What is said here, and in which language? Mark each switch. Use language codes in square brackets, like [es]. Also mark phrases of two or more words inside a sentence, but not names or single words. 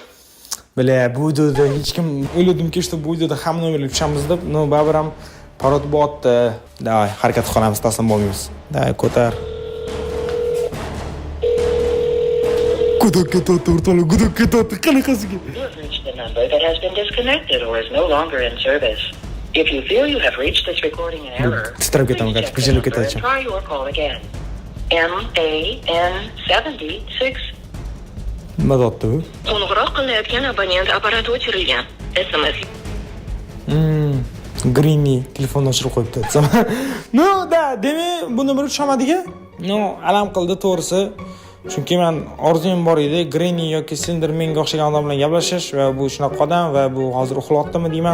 [uz] Bile bu videoda hech kim o'yladimki, işte bu videoda hamma nomerlar tushamiz deb, no baribir ham parod bo'tdi. Davay, harakat qilamiz, taslim bo'lmaymiz. Davay, ko'tar. Gudok ketdi, o'rtoqlar, gudok ketdi, qanaqasiga? [en] The number that has been disconnected or is no longer in service. If you feel you have reached this recording in error, [uz] titrab ketaman, [en] please check [uz] qizil [en] the number [uz] ketaman. [en] and try your call again. MAN76. [uz] Nima deyapti bu? Qo'ng'iroq qilayotgan abonent apparati o'chirilgan. SMS. Greeny telefonni o'chirib qo'yibdi. No, demak, bu nomer tushamadiga? No, alam qildi to'g'risi. Chunki men orzum bor edi, Greeny yoki Slendermanga o'xshagan odam bilan gaplashish va bu shunaqa odam va bu hozir uxlayaptimi deyman.